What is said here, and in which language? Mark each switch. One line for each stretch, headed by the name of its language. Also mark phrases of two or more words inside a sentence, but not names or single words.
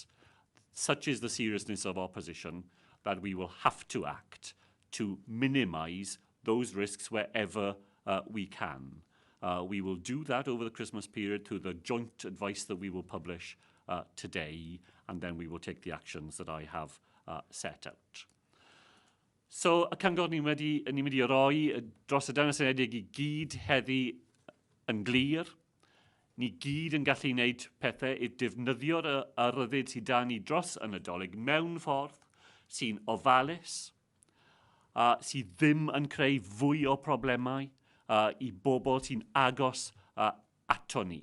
English: Such is the seriousness of our position that we will have to act to minimise those risks wherever we can. We will do that over the Christmas period through the joint advice that we will publish today, and then we will take the actions that I have set out. So,
Welsh: y cyngor ni wedi roi dros y Deyrnas Unedig I gyd heddi yn glir. Ni gyd yn gallu wneud pethau I defnyddio'r ryddid sydd da ni dros y Nadolig mewn ffordd sy'n ofalus, sydd ddim yn creu fwy o problemau I bobl sy'n agos ato ni.